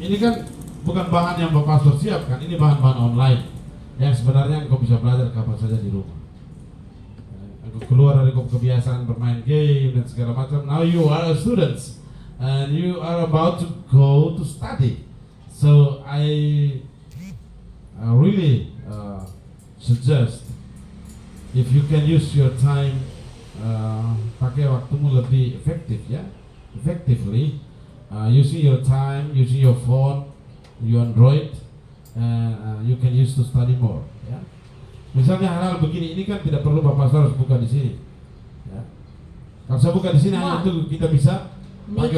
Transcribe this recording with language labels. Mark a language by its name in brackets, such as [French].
[Indonesian] ini kan bukan bahan yang Bapak Pastor siapkan, ini bahan-bahan online yang sebenarnya engkau bisa belajar kapan saja di rumah. Engkau keluar dari kebiasaan bermain game dan segala macam. [English] Now you are a students and you are about to go to study. So I really suggest if you can use your time, [Indonesian] pakai waktumu lebih efektif ya, [English] effectively. Using your time, using your phone, your Android, you can use to study more. Ya. [Indonesian] Misalnya hal-hal begini ini kan tidak perlu Bapak Pastor harus buka di sini. Ya. Kalau saya buka di sini hanya untuk kita bisa pakai